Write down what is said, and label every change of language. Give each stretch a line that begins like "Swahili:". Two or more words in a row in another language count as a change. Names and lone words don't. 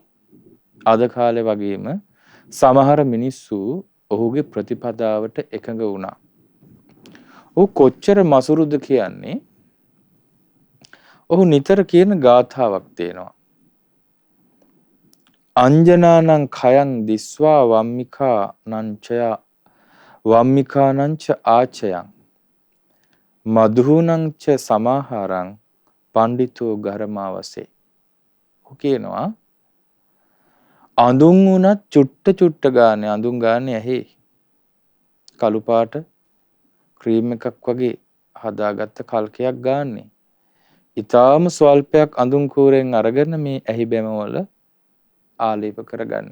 Sinhala: අද කාලේ වගේම සමහර මිනිස්සු ඔහුගේ ප්‍රතිපදාවට එකඟ වුණා. ඔහු කොච්චර මසුරුද කියන්නේ ඔහු නිතර කියන ගාථාවක් තියෙනවා.
Pali: අංජනානං khයං දිස්වා වම්මිකානංච ආචයං මදුහුනංච සමාහාරං පණ්ඩිතෝ ගරමාවසේ.
Sinhala: කියනවා අඳුන් උනත් චුට්ට ගානේ අඳුන් ගානේ ඇහි කළු පාට ක්‍රීම් එකක් වගේ හදාගත්ත කල්කයක් ගාන්නේ. ඊටාම ස්වල්පයක් අඳුන් කූරෙන් අරගෙන මේ ඇහි බැමවල ආලේප කරගන්න.